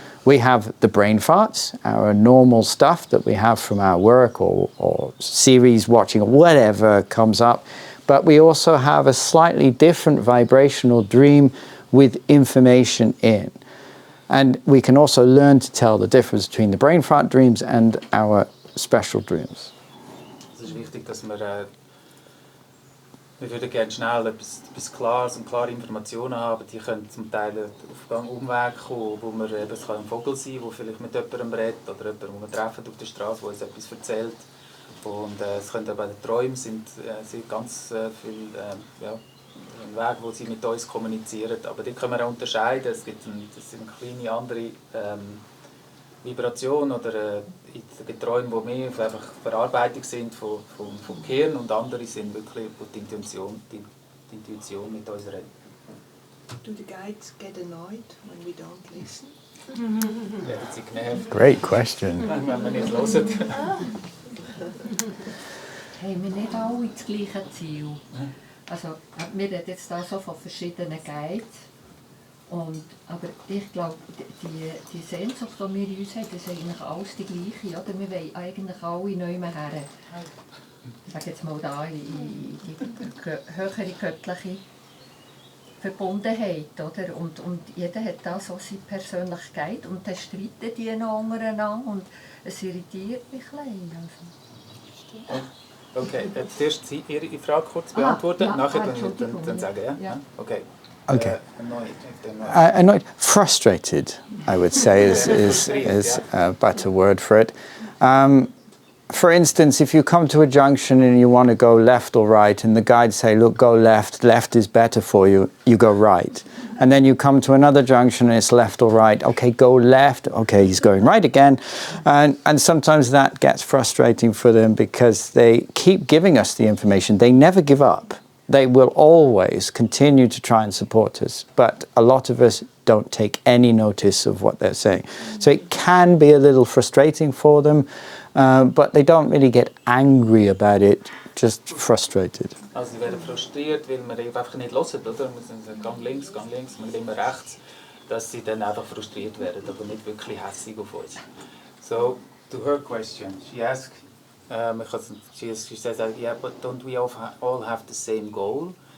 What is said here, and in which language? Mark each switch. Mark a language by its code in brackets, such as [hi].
[en] We have the brain farts, our normal stuff that we have from our work or series watching or whatever comes up. But we also have a slightly different vibrational dream with information in. And we can also learn to tell the difference between the brain fart dreams and our special dreams. [de] Es ist wichtig, dass man wir würden gerne schnell etwas Klares und klare Informationen haben. Die können zum Teil auf einen Umweg kommen, wo man eben, es kann ein Vogel sein, der vielleicht mit jemandem redet oder jemanden, den wir treffen auf der Straße, der uns etwas erzählt. Und es können aber die Träume sind ganz viel ein Weg, wo sie mit uns kommunizieren. Aber die können wir auch unterscheiden. Das sind kleine andere Vibrationen oder Träume, die mehr einfach Verarbeitung sind vom Gehirn und andere sind wirklich, wo die Intuition mit uns redet. [en] Do the guides get annoyed when we don't listen? [de] Werden sie genervt? [en] Great question. [de] Wenn wir nicht hören. Haben wir nicht alle das gleiche Ziel? Also, wir reden jetzt da so von verschiedenen Guides. Aber ich glaube, die Sehnsucht, die wir in uns haben, ist eigentlich alles die gleiche. Oder? Wir wollen eigentlich alle neu her. Ich sage jetzt mal da, in die höhere göttliche Verbundenheit. Oder? Und jeder hat da so seine persönliche Guide und dann streiten die noch untereinander und es irritiert mich ein bisschen. Okay, zuerst Sie Ihre Frage kurz beantworten, nachher dann sagen, ja? [en] Okay. Okay. Annoyed, frustrated, I would say, is a better word for it. For instance, if you come to a junction and you want to go left or right, and the guides say, look, go left, left is better for you, you go right. And then you come to another junction and it's left or right, okay, go left, okay, he's going right again. And sometimes that gets frustrating for them because they keep giving us the information. They never give up. They will always continue to try and support us. But a lot of us don't take any notice of what they're saying. So it can be a little frustrating for them, but they don't really get angry about it, just frustrated. [de] Also sie werden frustriert, weil wir einfach nicht hören, oder? Wir sind Gang links, wir gehen immer rechts, dass sie dann einfach frustriert werden, aber nicht wirklich hässig auf uns. [en] So, to her question, she asked, she says, yeah, but don't we all have the same goal?